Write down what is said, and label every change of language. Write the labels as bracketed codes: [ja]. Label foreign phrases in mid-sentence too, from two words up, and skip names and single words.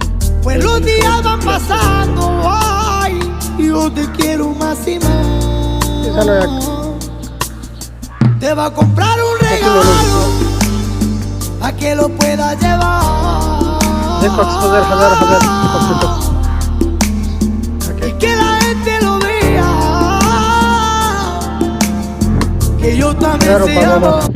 [es] Pues los días van pasando, ay, yo te quiero más y más. Te va a comprar un regalo a que lo puedas llevar. [bn] De কক্সবাজার হাজার হাজার পর্যটক [es] y que la gente lo vea. Que yo también [bn] হাজারো [es] sé [bn] বাবা মা [es] amar.